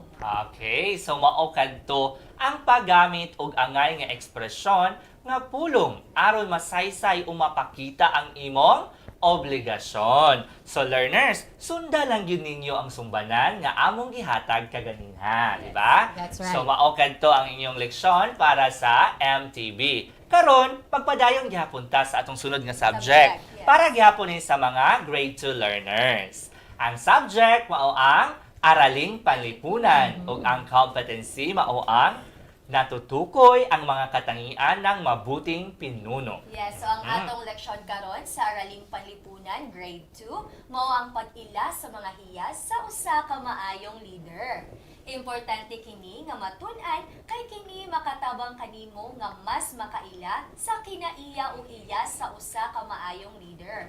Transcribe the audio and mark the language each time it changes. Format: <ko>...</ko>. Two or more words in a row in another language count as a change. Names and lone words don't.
<ceb>Okay, so mao kadto ang paggamit og angay nga ekspresyon nga pulong aron masaysay o mapakita ang imong obligasyon.</ceb> <en>So learners,</en> <ceb>sunda lang yun ninyo ang sumbanan nga among gihatag kaganinha, di ba?</ceb> <en>That's right. So</en> <ceb>mao kadto ang inyong leksyon para sa MTB. Karon, pagpadayon gihapon ta sa atong sunod nga subject</ceb> <en>Subject, yes.</en> <ceb>para gihapon ni sa mga grade 2 learners.</ceb> <tl>Ang subject mao ang araling panlipunan ug ang competency mao ang natutukoy ang mga katangian ng mabuting pinuno.</tl> <ceb>Yes, so ang atong leksyon karon sa Araling Panlipunan, grade 2, mao ang pag-ila sa mga hiyas sa usa ka maayong leader. Importante kini nga matun-an kay kini makatabang kanimo nga mas makaila sa kinaiya o iya sa usa ka maayong leader.</ceb>